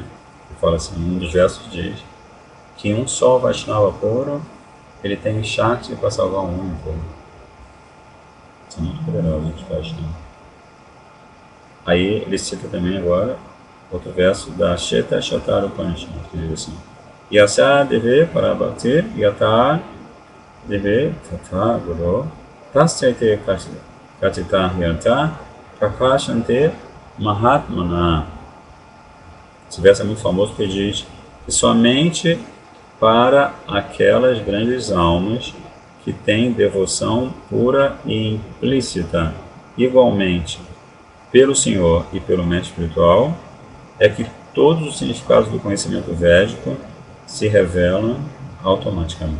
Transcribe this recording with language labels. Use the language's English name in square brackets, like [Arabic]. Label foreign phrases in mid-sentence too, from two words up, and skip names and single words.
[Portuguese] Que fala assim, um dos versos diz que um só Vaishnava puro, ele tem Shakti para salvar o mundo inteiro. Isso é muito poderoso, os Vaishnavas. Aí ele cita também agora outro verso da Sheta Shatara Upanishad, que diz assim: [Sanskrit] যস্য देवे पराभक्तिर् यथा देवे तथा गुरौ तस्यैते कथिता ह्यर्थाः प्रकाशन्ते महात्मनः. [Portuguese] Esse verso é muito famoso porque diz que somente para aquelas grandes almas que têm devoção pura e implícita, igualmente pelo Senhor e pelo mestre espiritual, é que todos os significados do conhecimento védico se revelam automaticamente.